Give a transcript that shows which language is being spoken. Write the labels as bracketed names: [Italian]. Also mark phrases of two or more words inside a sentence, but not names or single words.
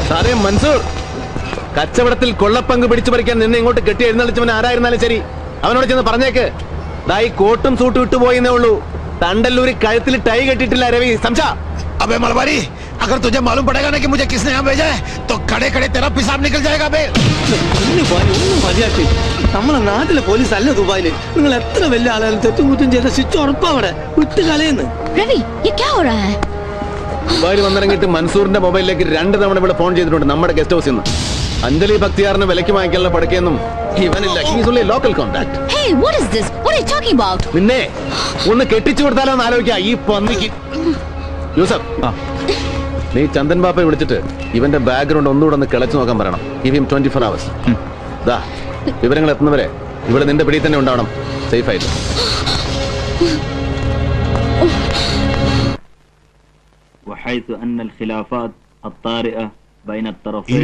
[Malayalam] എടേ മൻസൂർ, കച്ചവടത്തിൽ കൊള്ളപ്പങ്ക് പിടിച്ചു പറിക്കാൻ നിന്നെ ഇങ്ങോട്ട് കെട്ടി എഴുന്നള്ളിച്ചവൻ ആരായിരുന്നാലും ശരി, അവനോട് ചെന്ന് പറഞ്ഞേക്ക്, ദാ ഈ കോട്ടും സൂട്ടും ഇട്ടു പോയെന്നേ ഉള്ളൂ, തണ്ടല്ലൂരി കഴുത്തിൽ ടൈ കെട്ടിട്ടില്ല രവി. സംശ [Hindi] अबे मलबारी, अगर तुझे मालूम पड़ेगा ना कि मुझे किसने यहाँ भेजा है तो खड़े खड़े तेरा पेशाब निकल जाएगा बे। [Malayalam] ഒന്നും മതിയാക്കി. നമ്മളെ നാട്ടിലെ പോലീസ് അല്ല ദുബായില്. നിങ്ങൾ എത്ര വലിയ ആളായാലും തെറ്റും കുറ്റം ചെയ്ത ശിക്ഷ ഉറപ്പവിടെ വിട്ട് കളയുന്നു. [Hindi] रवि ये क्या हो रहा है? [Malayalam] ദുബായിൽ വന്നിറങ്ങിയിട്ട് മൻസൂറിന്റെ മൊബൈലിലേക്ക് 2 തവണ ഇവിടെ ഫോൺ ചെയ്തിട്ടുണ്ട് നമ്മുടെ [English] guest house [Malayalam] നിന്ന്. അഞ്ജലി ഭക്തിയാറിന് വിലക്ക് വാങ്ങിക്കാനുള്ള പടക്കൊന്നും ഇവനില്ല. [English] local contact. Hey, what is this? What are you talking about? [Malayalam] നിന്നെ ഒന്ന് കെട്ടിച്ചു കൊടുത്താലോ എന്ന് ആലോചിക്കുക ഈ പന്നിക്ക്. യൂസഫ്, നീ ചന്ദൻ ബാപ്പയെ വിളിച്ചിട്ട് ഇവന്റെ ബാക്ക്ഗ്രൗണ്ട് ഒന്നുകൂടെ ഒന്ന് കിളച്ചു നോക്കാൻ പറയണം. [English] Give him 24 hours. [Malayalam] ദാ വിവരങ്ങൾ എത്തുന്നവരെ ഇവിടെ നിന്റെ പിടിയിൽ തന്നെ ഉണ്ടാവണം, സേഫ് ആയിട്ട്. [Arabic] وحيث أن الخلافات الطارئة بين [Malayalam] ഇരു [Arabic] الطرفين